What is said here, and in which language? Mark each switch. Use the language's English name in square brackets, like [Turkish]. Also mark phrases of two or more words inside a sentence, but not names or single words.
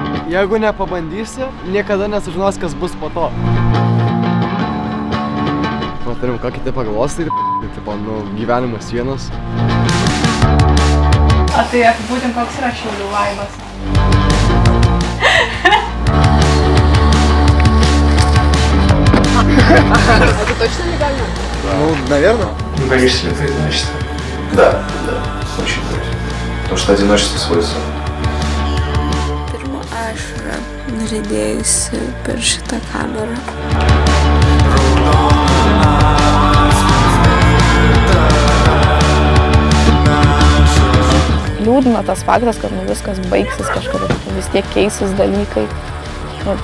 [Lithuanian] Jeigu nepabandysi, niekada nesužinos, kas bus po to. Patarim, ką kiti pagalvos, tai tipo, gyvenimas vienas. A tai apibūdink, koks yra Šiaulių vaibas? [Russian] А ты точно легально? Ну, наверное. Боишься ли ты одиночества? Да, очень боюсь. Потому что одиночество свой сон. [Lithuanian] Pirma ašara nuridėjusi per šitą kamerą. Liūdina tas faktas, kad viskas baigsis kažkada, vis tiek keisis dalykai.